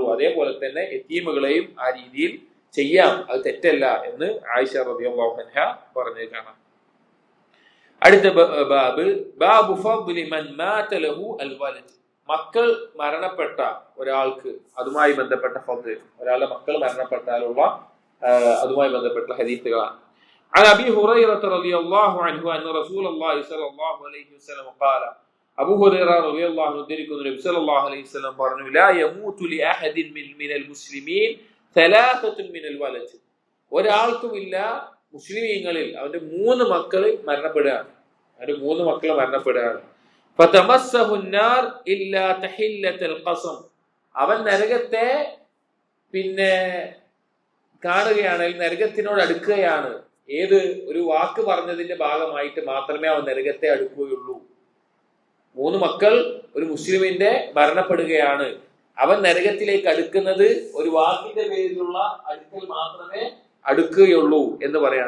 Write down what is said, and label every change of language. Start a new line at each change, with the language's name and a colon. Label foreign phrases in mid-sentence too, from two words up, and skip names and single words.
Malayalam: അതേപോലെ തന്നെ യതീമുകളെയും ആ രീതിയിൽ ചെയ്യാം, അത് തെറ്റല്ല എന്ന് ആയിഷ
Arabic: رضي الله عنها
Malayalam: പറഞ്ഞു കാണാം. അടുത്ത ബാബ്
Arabic: باب فضل من مات له الولد.
Malayalam: മക്കൾ മരണപ്പെട്ട ഒരാൾക്ക് അതുമായി ബന്ധപ്പെട്ട ഫദ്ൽ, ഒരാളുടെ മക്കൾ മരണപ്പെട്ടാലുള്ള അതുമായി ബന്ധപ്പെട്ട ഹദീസുകളാണ്.
Arabic: عن أبي هريرة رضي الله عنه أن رسول الله صلى الله عليه وسلم قال أبو هريرة رضي الله عنه النبي صلى الله عليه وسلم പറഞ്ഞു لا يموت لأحد من المسلمين ثلاثة من الولد.
Malayalam: ഒരാൾക്കുമില്ല മുസ്ലിമീങ്ങളിൽ അവന്റെ മൂന്ന് മക്കൾ മരണപ്പെടുകയാണ്, അവന്റെ മൂന്ന് മക്കൾ മരണപ്പെടുകയാണ്.
Arabic: ഫതമസ്സഹു النار إلا تحلة القسم.
Malayalam: അവൻ നരകത്തെ പിന്നെ കാണുകയാണ്, നരകത്തിനോട് അടുക്കുകയാണ്. ഏത് ഒരു വാക്ക് പറഞ്ഞതിന്റെ ഭാഗമായിട്ട് മാത്രമേ അവൻ നരകത്തെ അടുക്കുകയുള്ളൂ. മൂന്ന് മക്കൾ ഒരു മുസ്ലിമിന്റെ മരണപ്പെടുകയാണ്, അവൻ നരകത്തിലേക്ക് അടുക്കുന്നത് ഒരു വാക്കിന്റെ പേരിലുള്ള അടുക്കൽ മാത്രമേ അടുക്കുകയുള്ളൂ എന്ന് പറയാണ്.